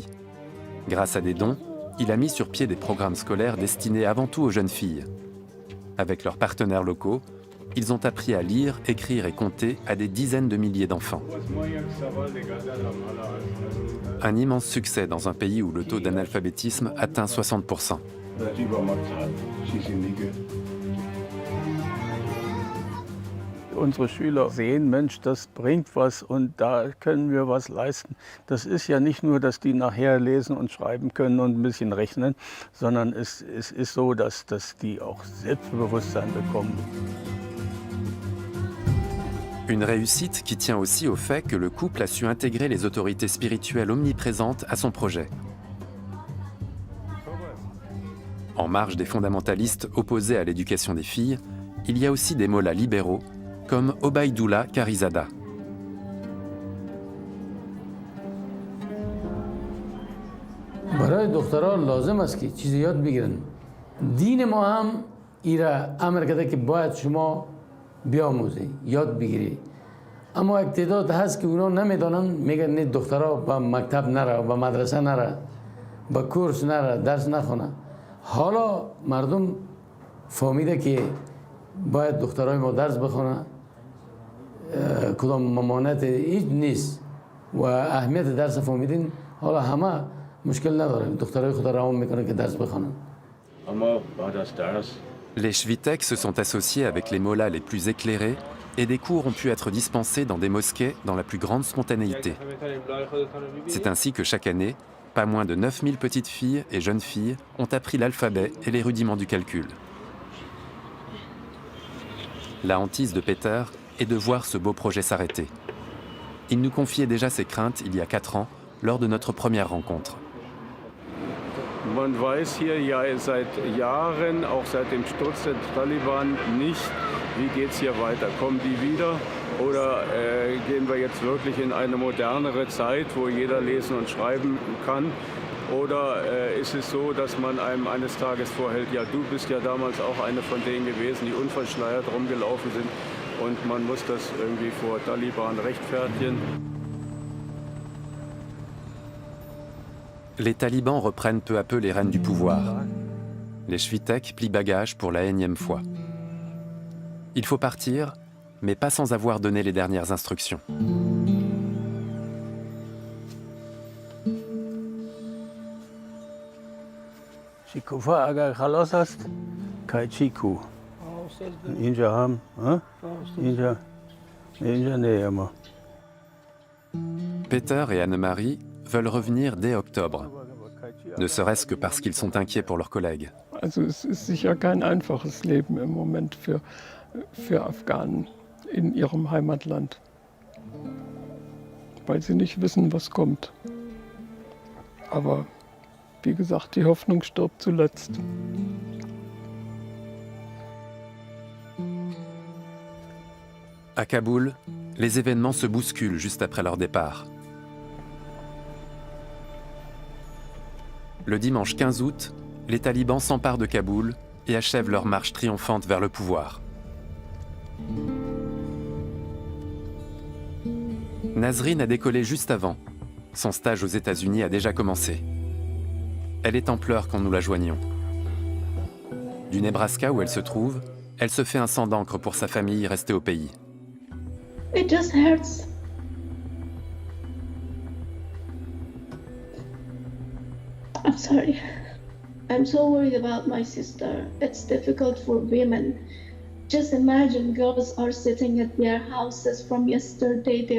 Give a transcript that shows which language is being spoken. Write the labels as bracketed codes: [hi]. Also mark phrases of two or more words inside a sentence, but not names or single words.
[fr] Grâce à des dons, il a mis sur pied des programmes scolaires destinés avant tout aux jeunes filles. Avec leurs partenaires locaux, ils ont appris à lire, écrire et compter à des dizaines de milliers d'enfants. Un immense succès dans un pays où le taux d'analphabétisme atteint 60%. [de] Unsere Schüler sehen, Mensch, das bringt was und da können wir was leisten. Das ist ja nicht nur, dass die nachher lesen und schreiben können und ein bisschen rechnen, sondern es ist so, dass die auch Selbstbewusstsein bekommen. [fr] Une réussite qui tient aussi au fait que le couple a su intégrer les autorités spirituelles omniprésentes à son projet. En marge des fondamentalistes opposés à l'éducation des filles, il y a aussi des mollahs libéraux comme Obaidullah Karizada. [fa] برای دخترها لازم است که چیزی یاد بگیرن. دین ما هم ایرا امر کرده که باید شما بیاموزی، یاد بگیری. اما یک تعداد هست که اونا نمیدانن، میگن نه دخترها به مکتب نره، به مدرسه نره، به کورس نره، درس نخونه. حالا مردم فهمیده که باید دخترای ما درس بخونه. کدام ممانعت هیچ نیست و اهمیت درس فهمیدین. حالا همه مشکل نداره، دخترای خود را میکنه که درس بخونن. [fr] Les Svitek se sont associés avec les mollahs les plus éclairés et des cours ont pu être dispensés dans des mosquées dans la plus grande spontanéité. C'est ainsi que chaque année, pas moins de 9000 petites filles et jeunes filles ont appris l'alphabet et les rudiments du calcul. La hantise de Peter est de voir ce beau projet s'arrêter. Il nous confiait déjà ses craintes il y a 4 ans, lors de notre première rencontre. [de] Man weiß hier ja seit Jahren, auch seit dem Sturz der Taliban, nicht, wie geht es hier weiter. Kommen die wieder oder gehen wir jetzt wirklich in eine modernere Zeit, wo jeder lesen und schreiben kann? Oder ist es so, dass man einem eines Tages vorhält, ja, du bist ja damals auch eine von denen gewesen, die unverschleiert rumgelaufen sind und man muss das irgendwie vor Taliban rechtfertigen? [fr] Les talibans reprennent peu à peu les rênes du pouvoir. Les Svitek plient bagages pour la énième fois. Il faut partir, mais pas sans avoir donné les dernières instructions. شکوفا اگر خلاص است کایچیکو اینجا هم اینجا نه اما. Peter et Anne-Marie veulent revenir dès octobre, ne serait-ce que parce qu'ils sont inquiets pour leurs collègues. [de] Also es ist sicher kein einfaches Leben im Moment für Afghanen in ihrem Heimatland, weil sie nicht wissen, was kommt. Aber wie gesagt, die Hoffnung stirbt zuletzt. [fr] À Kaboul, les événements se bousculent juste après leur départ. Le dimanche 15 août, les talibans s'emparent de Kaboul et achèvent leur marche triomphante vers le pouvoir. Nazrine a décollé juste avant. Son stage aux États-Unis a déjà commencé. Elle est en pleurs quand nous la joignons. Du Nebraska où elle se trouve, elle se fait un sang d'encre pour sa famille restée au pays. [en] It just hurts. I'm sorry. I'm so worried about my sister. It's difficult for women. Just imagine girls are sitting at their houses from yesterday.